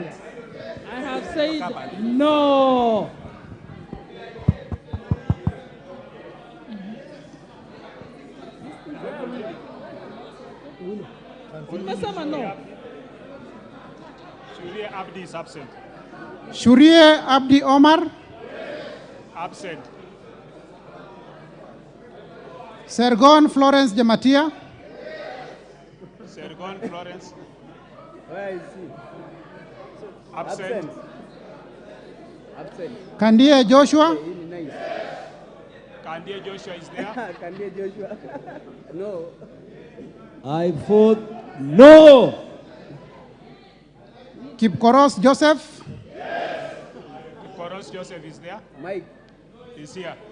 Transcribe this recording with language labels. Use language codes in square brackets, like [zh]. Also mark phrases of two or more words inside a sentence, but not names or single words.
[en] I have said no. No. Shuria Abdi is absent. Shurie Abdi Omar. Absent. Sergon Florence Jamatia. Sergon Florence. Where is he? Absent. Absent. Kandie Joshua. Kandie Joshua is there. Kandie Joshua. No. I vote no. Kipkoros Joseph. Kipkoros Joseph is there. Mike. Is here.